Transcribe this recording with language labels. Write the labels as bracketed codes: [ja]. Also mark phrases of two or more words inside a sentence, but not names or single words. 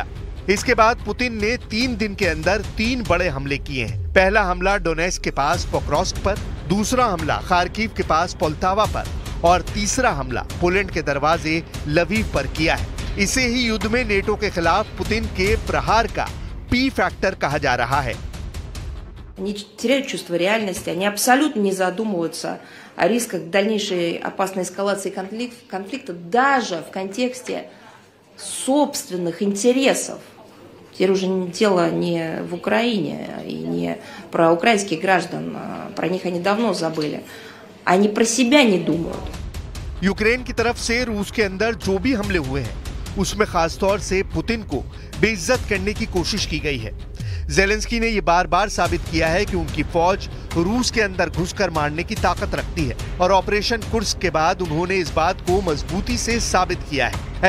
[hi] इसके बाद पुतिन ने 3 दिन के अंदर 3 बड़े हमले किए हैं। पहला हमला डोनेस्क के पास पोक्रोस्क पर, दूसरा हमला खार्किव के पास पोल्टावा पर, और तीसरा हमला पोलैंड के दरवाजे लवीव पर किया है। इसे ही युद्ध में नेटो के खिलाफ पुतिन के प्रहार का [en] P factor [hi] कहा जा रहा है। [ru] Они теряют чувство реальности, они абсолютно не задумываются о рисках дальнейшей опасной эскалации конфликта даже в контексте собственных интересов. Теперь уже дело не в Украине и не про украинских граждан, про них они давно забыли. Они про себя не думают. [hi] यूक्रेन की तरफ से रूस के अंदर जो भी हमले हुए हैं उसमें खासतौर से पुतिन को बेइज्जत करने की कोशिश की गई है। जेलेंस्की ने ये बार बार साबित किया है कि उनकी फौज रूस के अंदर घुसकर मारने की ताकत रखती है और ऑपरेशन कुर्स्क के बाद उन्होंने इस बात को मजबूती से साबित किया है।